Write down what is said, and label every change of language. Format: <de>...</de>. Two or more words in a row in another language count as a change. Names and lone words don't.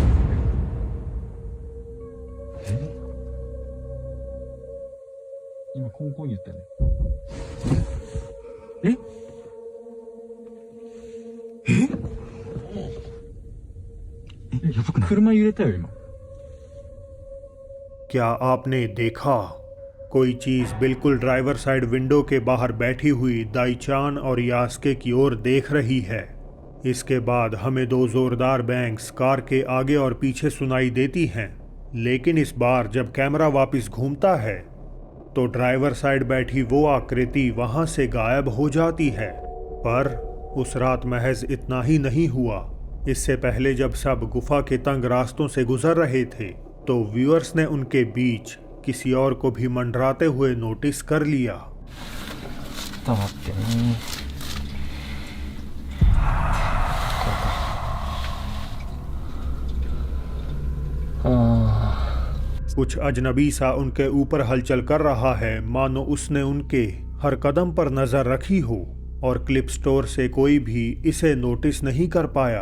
<ja>今、コンコン言ったよね。やばくない？車揺れたよ、今。</ja> <hi>क्या आपने देखा? कोई चीज बिल्कुल</hi> <en>driver side window</en> <hi>के बाहर बैठी हुई दाईचान और यास्के की ओर देख रही है। इसके बाद हमें दो जोरदार बैंग्स कार के आगे और पीछे सुनाई देती हैं, लेकिन इस बार जब कैमरा वापस घूमता है तो</hi> <en>driver side</en> <hi>बैठी वो आकृति वहां से गायब हो जाती है। पर उस रात महज इतना ही नहीं हुआ। इससे पहले जब सब गुफा के तंग रास्तों से गुजर रहे थे तो व्यूअर्स ने उनके बीच किसी और को भी मंडराते हुए नोटिस कर लिया।</hi> <ja>ちょっと待ってね。</ja> <hi>कुछ अजनबी सा उनके ऊपर हलचल कर रहा है, मानो उसने उनके हर कदम पर नजर रखी हो और</hi> <en>clip store</en> <hi>से कोई भी इसे नोटिस नहीं कर पाया।</hi>